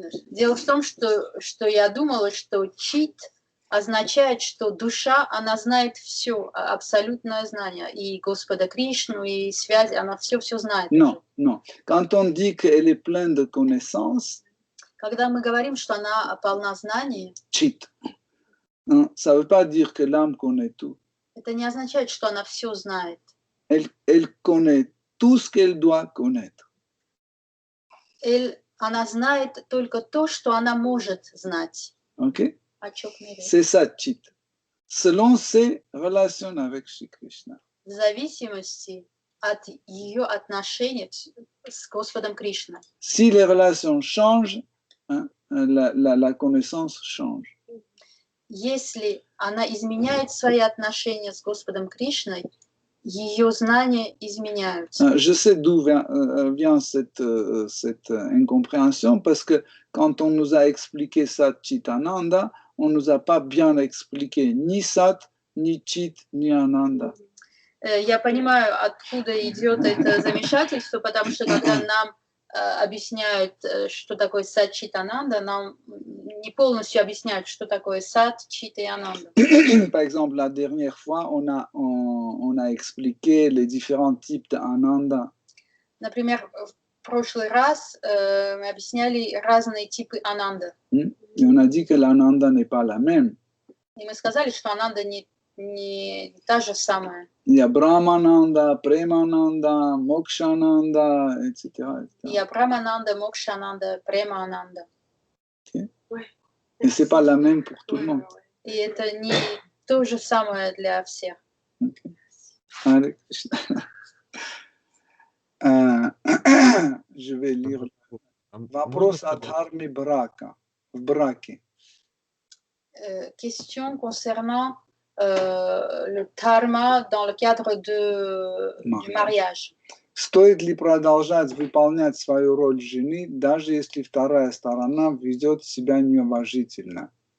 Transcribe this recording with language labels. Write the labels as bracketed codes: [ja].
[ru] Дело в том, что я думала, что чит означает, что душа, она знает все, абсолютное знание, и Господа Кришну, и связь, она все знает. [fr] Non, non. Quand on dit qu'elle est pleine de connaissances, [ru] когда мы говорим, что она полна знаний, [fr] чит, ça ne veut pas dire que l'âme connaît tout. [ru] Это не означает, что она все знает. [fr] Elle connaît tout ce qu'elle doit connaître. [ru] Она знает только то, что она может знать. [fr] Ok? C'est ça, chit. Selon ses relations avec Shri Krishna. [ru] В зависимости от ее отношений с Господом Кришной. [fr] Si les relations changent, hein, la connaissance change. [ru] Если она изменяет свои отношения с Господом Кришной, ее знания изменяются. [fr] Je sais d'où vient cette incompréhension, parce que quand on nous a expliqué Sat Chit Ananda, on ne nous a pas bien expliqué ni Sat, ni Chit, ni Ananda. [ru] Я понимаю, откуда идет это замешательство, потому что когда нам объясняют, что такое Сат Чит Ананда, нам не полностью объясняют, что такое Сат, Чит и Ананда. [fr] Par exemple, la dernière fois, on a expliqué les différents types d'Ananda. [ru] Например, в прошлый раз мы объясняли разные типы Ананда. [fr] Et on a dit que l'Ananda n'est pas la même. [ru] И мы сказали, что Ананда не та же самая. [fr] Il y a Brahmananda, Premananda, Mokshananda, etc. Il y a Brahmananda, Mokshananda, Premananda. Okay. Et c'est pas la même pour tout le monde. [ru] И это не то же самое для всех. [fr] Okay. Hare Krishna. Je vais lire. [ru] Вопрос от Харми Брака. В браке. [fr] Question concernant le dharma dans le cadre du mariage. [ru] Стоит ли продолжать выполнять свою роль жены, даже если вторая сторона ведет себя неуважительно?